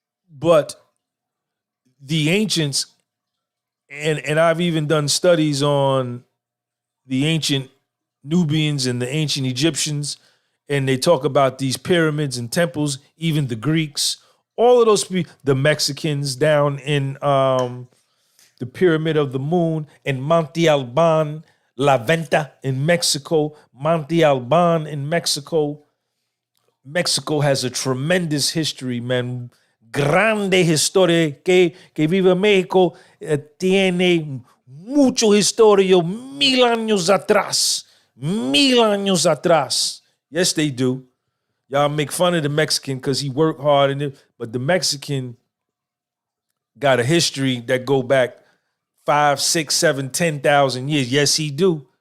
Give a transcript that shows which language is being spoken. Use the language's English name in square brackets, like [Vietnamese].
[English] But the ancients, and I've even done studies on the ancient Nubians and the ancient Egyptians, and they talk about these pyramids and temples, even the Greeks, all of those people, the Mexicans down in the Pyramid of the Moon, and Monte Alban, La Venta in Mexico, Monte Alban in Mexico. Mexico has a tremendous history, man. [Spanish] Grande historia que vive México tiene mucho historia, 1000 años atrás. 1000 años atrás. [English] Yes, they do. Y'all make fun of the Mexican because he worked hard, but the Mexican got a history that go back 5, 6, 7, 10,000 years. Yes, he do.